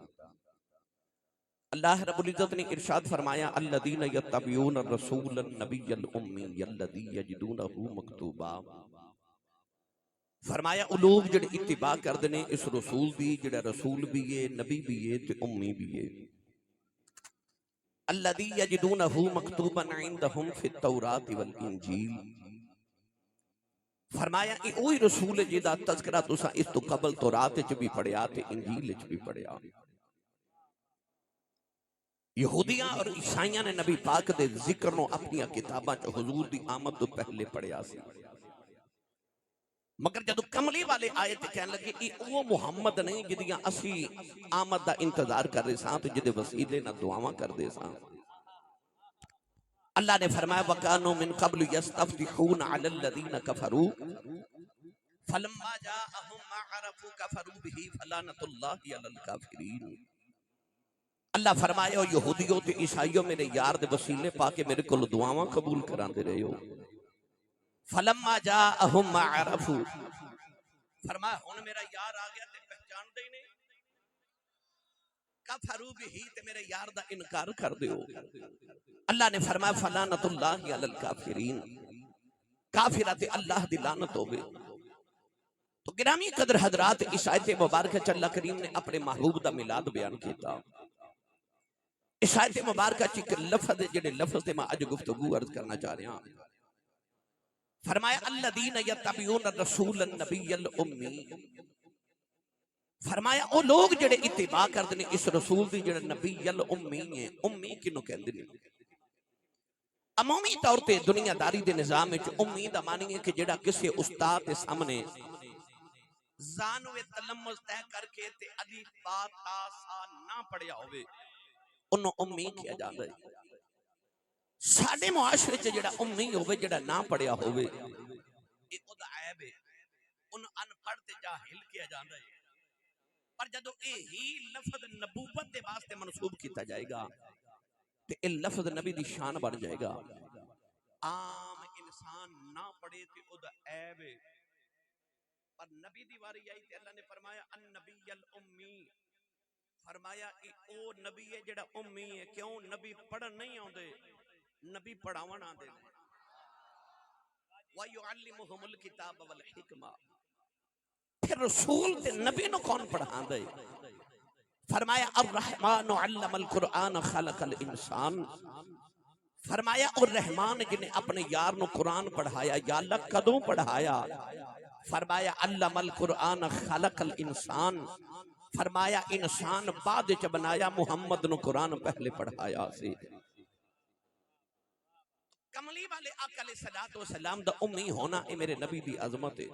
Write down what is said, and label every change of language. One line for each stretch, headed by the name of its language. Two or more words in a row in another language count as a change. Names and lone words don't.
Punjabi: اللہ رب العزت نے ارشاد فرمایا
Arabic: الذین یتبعون الرسول النبی الامی الذی یجدونہ مکتوبا،
Punjabi: فرمایا او لوگ جڑے اتباع کردنے اس رسول دی جڑا رسول بھی ہے نبی بھی ہے تے امی بھی ہے،
Arabic: الذی یجدونہ مکتوبا عندہم فی التوراۃ والانجیل،
Punjabi: فرمایا کہ اوہی رسول ہے جدا تذکرہ تسا اس تو قبل تورات وچ بھی پڑھیا تے انجیل وچ بھی پڑھیا۔ یہودیاں اور عیسائیاں نے نبی پاک دے ذکر نو اپنی کتاباں چ حضور دی آمد تو پہلے پڑھیا سی، مگر جدو کملی والے آئے تے کہنے لگے کہ وہ محمد نہیں جدیاں اسی آمد دا انتظار کر رہے ساں تو جدے وسیلے نہ دعاواں کر دے ساں۔ اللہ نے فرمایا
Arabic: وَكَانُوا مِن قَبْلُ يَسْتَفْتِحُونَ عَلَى الَّذِينَ كَفَرُوا فَلَمَّا جَاءَهُم مَّا عَرَفُوا كَفَرُوا بِهِ فَلَعنَةُ اللَّهِ عَلَى الْكَافِرِينَ۔
Punjabi: اللہ فرمایا او یہودیوں تے عیسائیوں میرے یار دے وسیلے پا کے میرے کول دعاواں قبول کراندے رہے ہو۔
Arabic: فَلَمَّا جَاءَهُم مَّا عَرَفُوا،
Punjabi: فرمایا ہن میرا یار آ گیا تے پہچان دے نہیں،
Arabic: کفروا بہ
Punjabi: تے میرے یار دا انکار کر دیو۔ اللہ نے فرمایا
Arabic: فلعنۃ اللہ علی الکافرین،
Punjabi: کافرہ تے اللہ دی لعنت ہوے۔ تو گرامی قدر حضرات اس آیت مبارکہ چ اللہ کریم نے اپنے محبوب دا میلاد بیان کیتا۔ اس آیت مبارکہ چ ایک لفظ جڑے لفظ تے میں اج گفتگو عرض کرنا چاہ رہا ہوں، فرمایا
Arabic: الذین یتبعون الرسول النبی الامی،
Punjabi: فرمایا او لوگ جڑے اتباع کردے نے اس رسول دی جڑا
Arabic: نبی الامی
Punjabi: ہے، امی کینوں کہندے نے؟ عمومی طور تے دنیا داری دے نظام وچ امی دا معنی ہے کہ جڑا کسی استاد دے سامنے زانو تلمذ طے کر کے تے الف با تا سا نہ پڑھیا ہوئے انہوں امی کیا جاندا ہے۔ ساڈے معاشرے چ جڑا امی ہوئے جڑا نہ پڑھیا ہوئے اے او دا عیب ہے، انہوں ان پڑھ تے جاہل کیا جاندا ہے۔ پر جدو اے ہی لفظ نبوت دے واسطے منسوب کیتا جائے گا تے اے لفظ نبی دی شان بن جائے گا۔ عام انسان نہ پڑھے تے او دا عیب ہے، پر نبی دی واری آئی تے اللہ نے فرمایا
Arabic: النبی الامی،
Punjabi: فرمایا کہ او نبی ہے جڑا امی ہے، کیوں؟ نبی پڑھن نہیں آندے، نبی پڑھاون آندے نے۔
Arabic: وَيُعَلِّمُهُمُ الْكِتَابَ وَالْحِکْمَةَ،
Punjabi: پھر رسول تے نبی نو کون پڑھان دے؟
Arabic: فرمایا الرحمن علم القرآن خلق الانسان،
Punjabi: فرمایا اور رحمان جنہیں اپنے یار نو قرآن پڑھایا، یا اللہ کدوں پڑھایا؟ فرمایا
Arabic: علم القرآن خلق الانسان،
Punjabi: فرمایا انسان بعد چ بنایا، محمد نو قرآن پہلے پڑھایا سی۔ کملی والے آقا علیہ السلام دا امی ہونا اے میرے نبی دی عظمت ہے۔